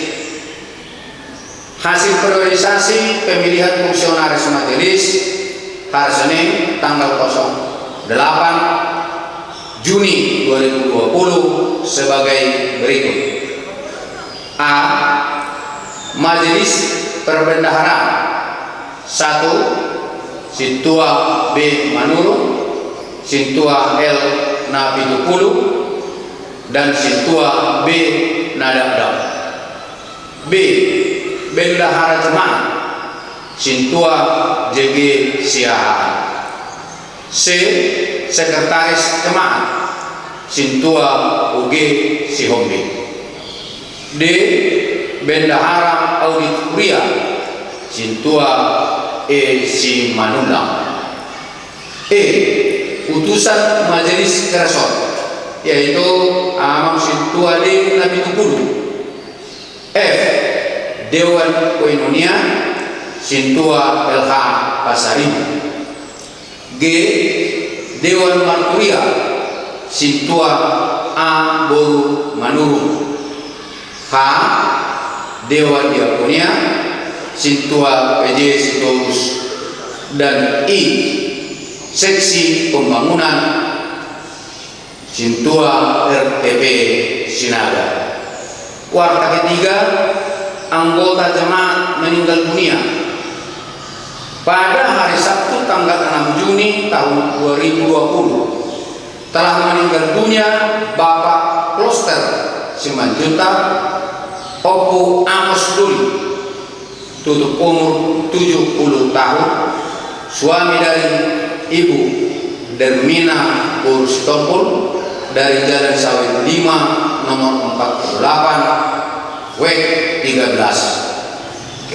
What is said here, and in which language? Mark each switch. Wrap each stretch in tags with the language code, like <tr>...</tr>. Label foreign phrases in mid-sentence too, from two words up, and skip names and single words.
<id>Hasil periodisasi pemilihan fungsionaris majelis hari Senin tanggal 08 Juni 2020 sebagai berikut. A. Majelis Perbendaharaan 1. Sintua B. Manurung, Sintua L. Napitupulu, dan Sintua B. Nadabdab. B. Bendahara Jemaat Sintua JG Siahaan. C. Sekretaris Jemaat Sintua UG Sihombi. D. Bendahara Auditoria Sintua E. Simanundang. E. Utusan Majelis Keresot yaitu Amang Sintua D. Napitupulu. F. Dewan Koinonia Sintua LH Pasaribu. G. Dewan Marturia Sintua A. Boru Manurung. H. Dewan Diakonia Sintua PJ Sitorus. Dan I. Seksi Pembangunan Sintua RTP Sinaga. Warta ketiga, anggota jemaat meninggal dunia pada hari Sabtu tanggal 6 Juni tahun 2020 telah meninggal dunia Bapak Kloster Simanjunta Opu Amos Duli, tutup umur 70 tahun, suami dari Ibu Dermina Urstompul dari Jalan Sawit 5 nomor 48 WEK 13.</id>